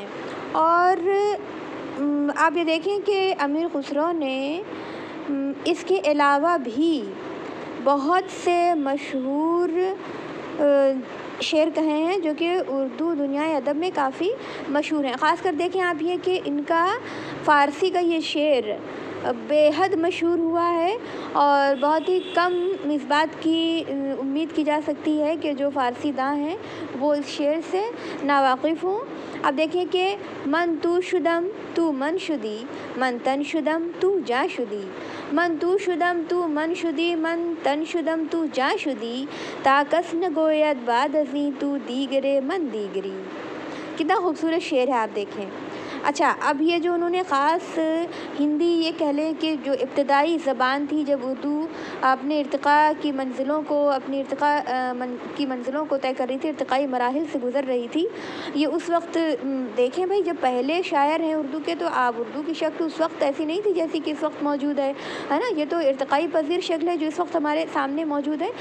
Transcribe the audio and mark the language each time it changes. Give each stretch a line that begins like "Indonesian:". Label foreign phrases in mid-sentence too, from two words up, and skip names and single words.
Urdu: اور آپ یہ دیکھیں کہ امیر خسرو نے اس کے علاوہ بھی بہت سے مشہور شعر کہے ہیں جو کہ اردو دنیا ادب میں کافی مشہور ہیں۔ خاص کر دیکھیں آپ یہ کہ ان کا فارسی کا یہ شعر بے حد مشہور ہوا ہے، اور بہت ہی کم اس بات کی امید کی جا سکتی ہے کہ جو فارسی داں ہیں وہ اس شعر سے ناواقف ہوں۔ اب دیکھیں کہ
Persian: من تو شدم تو من شدی، من تن شدم تو جا شدی، من تو شدم تو من شدی، من تن شدم تو جا شدی، تا کس نگوید بعد ازیں تو دیگرے من دیگری۔
Urdu: کتنا خوبصورت شعر ہے، آپ دیکھیں۔ اچھا، اب یہ جو انہوں نے خاص ہندی یہ کہہ لیں کہ جو ابتدائی زبان تھی جب اردو اپنے ارتقاء کی منزلوں کو طے کر رہی تھی، ارتقائی مراحل سے گزر رہی تھی، یہ اس وقت دیکھیں بھائی جب پہلے شاعر ہیں اردو کے، تو آپ اردو کی شکل اس وقت ایسی نہیں تھی جیسی کہ اس وقت موجود ہے نا، یہ تو ارتقائی پذیر شکل ہے جو اس وقت ہمارے سامنے موجود ہے۔